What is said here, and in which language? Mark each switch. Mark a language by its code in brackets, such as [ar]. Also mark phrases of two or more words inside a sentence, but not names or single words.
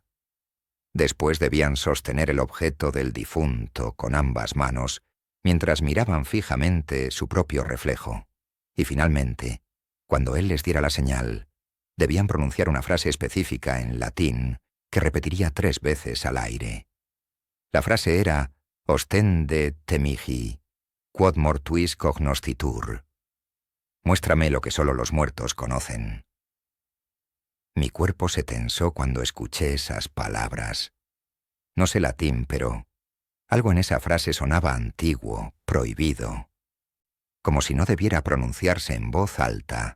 [es] Después debían sostener el objeto del difunto con ambas manos, mientras miraban fijamente su propio reflejo. Y finalmente, cuando él les diera la señal, debían pronunciar una frase específica en latín que repetiría 3 veces al aire. La frase era [la] «Ostende te mihi, quod mortuis cognoscitur». [es] Muéstrame lo que solo los muertos conocen. Mi cuerpo se tensó cuando escuché esas palabras. No sé latín, pero algo en esa frase sonaba antiguo, prohibido, como si no debiera pronunciarse en voz alta.